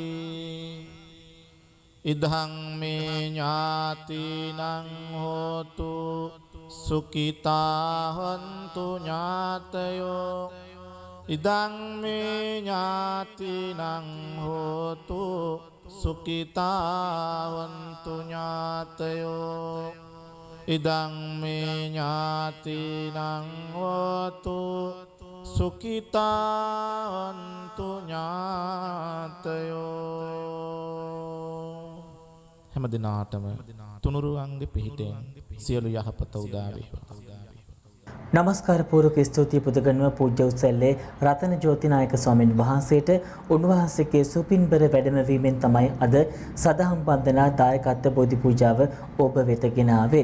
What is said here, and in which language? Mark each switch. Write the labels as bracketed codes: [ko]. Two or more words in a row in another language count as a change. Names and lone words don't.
[pi] ඉදං මේ ඥාතිනං හෝතු සුඛිතා හොන්තු ඥාතයෝ ඉදං මේ ඥාතිනං හෝතු සුඛිතා හොන්තු ඥාතයෝ ඉදං මේ ඥාතිනං හෝතු සුඛිතා හොන්තු ඥාතයෝ [si] හැම දිනාටම තුනුරුවන්ගේ පිහිටෙන් සියලු යහපත උදා වේවා. නමස්කාර පූර්වක ස්තුතිය පුදගන්ව පූජ්‍ය උත්සල්ලේ රතන ජෝතිනායක ස්වාමීන් වහන්සේට උන්වහන්සේගේ සුපින්බර වැඩමවීමෙන් තමයි අද සදහම් වන්දනා දායකත්ව බෝධි පූජාව ඔබ වෙත ගෙන ආවේ.